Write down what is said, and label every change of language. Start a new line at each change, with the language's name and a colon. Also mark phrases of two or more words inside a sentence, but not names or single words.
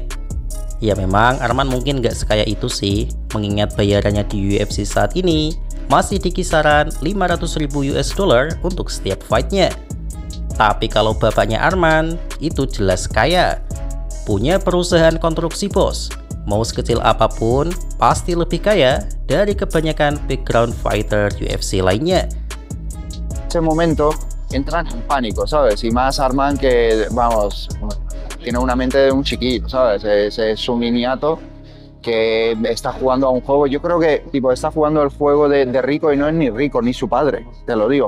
Indonesian: Ya memang Arman mungkin gak sekaya itu sih, mengingat bayarannya di UFC saat ini masih di kisaran 500.000
English: US dollar
Indonesian: untuk setiap fightnya. Tapi kalau bapaknya Arman itu jelas kaya, punya perusahaan konstruksi bos, mau sekecil apapun pasti lebih kaya dari kebanyakan
English: background fighter
Indonesian: UFC lainnya.
Spanish: Ese momento entran en pánico, ¿sabes? Y más Arman que, vamos, tiene una mente de un chiquillo, ¿sabes? Es un niñato que está jugando a un juego. Yo creo que tipo está jugando el juego de rico y no es ni rico ni su padre, te lo digo.